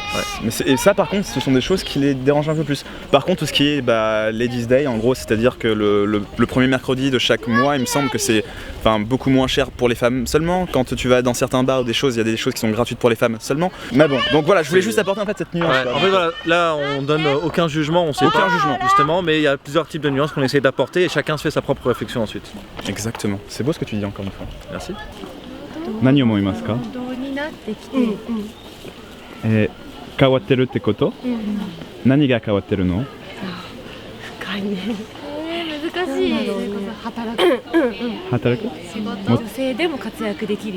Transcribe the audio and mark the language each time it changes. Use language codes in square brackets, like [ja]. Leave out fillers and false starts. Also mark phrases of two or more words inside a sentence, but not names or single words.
[fr] Mais et ça par contre ce sont des choses qui les dérangent un peu plus. Par contre tout ce qui est Ladies Day en gros, c'est-à-dire que le premier mercredi de chaque mois, il me semble que c'est beaucoup moins cher pour les femmes seulement. Quand tu vas dans certains bars ou des choses, il y a des choses qui sont gratuites pour les femmes seulement. Mais bon, donc voilà, je voulais juste apporter en fait cette nuance. Ouais. En fait voilà, là on donne aucun jugement, on sait aucun jugement justement, mais il y a plusieurs types de nuances qu'on essaie d'apporter et chacun se fait sa propre réflexion ensuite. Exactement, c'est beau ce que tu dis encore une fois. Merci. [ja] 何を思いますか？運動になってきて、変わってるってこと？何が変わってるの？深いね。難しい。働く。働く？仕事。女性でも活躍できるよ。